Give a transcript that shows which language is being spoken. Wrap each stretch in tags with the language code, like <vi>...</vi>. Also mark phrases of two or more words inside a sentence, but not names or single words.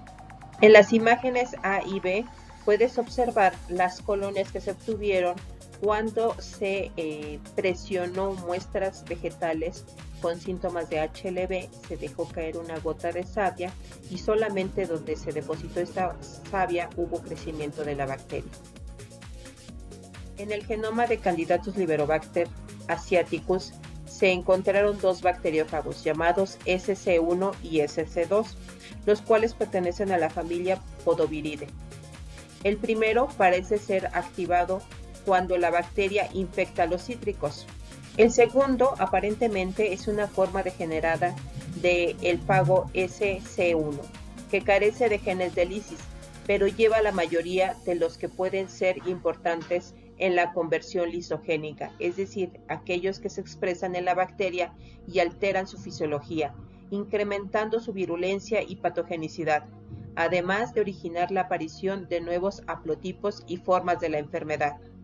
<es>En las imágenes A y B puedes observar las colonias que se obtuvieron cuando se presionó muestras vegetales con síntomas de HLB, se dejó caer una gota de savia y solamente donde se depositó esta savia hubo crecimiento de la bacteria. En el genoma de Candidatus liberobacter asiaticus se encontraron 2 bacteriófagos llamados SC1 y SC2, los cuales pertenecen a la familia Podobiridae. El primero parece ser activado cuando la bacteria infecta los cítricos. El segundo aparentemente es una forma degenerada del fago SC1, que carece de genes de lisis, pero lleva la mayoría de los que pueden ser importantes en la conversión lisogénica, es decir, aquellos que se expresan en la bacteria y alteran su fisiología, incrementando su virulencia y patogenicidad, además de originar la aparición de nuevos haplotipos y formas de la enfermedad.</es>